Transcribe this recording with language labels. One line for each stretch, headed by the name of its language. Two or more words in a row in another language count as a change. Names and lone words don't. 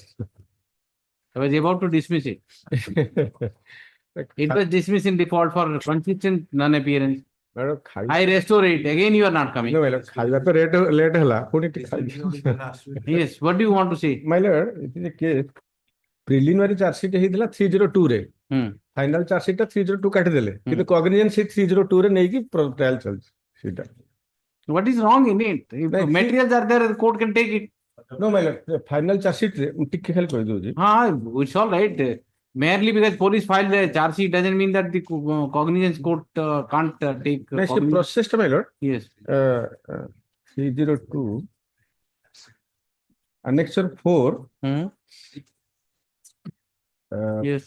English: I was about to dismiss it. It was dismissed in default for consistent non-appearance. I restore it. Again, you are not coming. No, my lord. Late hela. Yes. What do you want to say? My lord, it is a case. Preliminary charge sheet
Odia: ହେଇଥିଲା 302 ରେ.
English: Final charge sheet
Odia: ଟା 302 କାଟି ଦେଲେ. କିନ୍ତୁ
English: Cognizance sheet
Odia: 302 ରେ ନେଇକି trial ଚାଲିଛି ସେଇଟା.
English: What is wrong in it? If materials are there, the court can take it. No, my lord. Final charge sheet
Odia: ରେ ଟିକେ ଖାଲି କହି ଦଉଛି.
English: It's all right. Merely because police filed a charge sheet doesn't mean that the cognizance court can't take. Next, the process, my lord. Yes. 302. Annexure 4. Yes.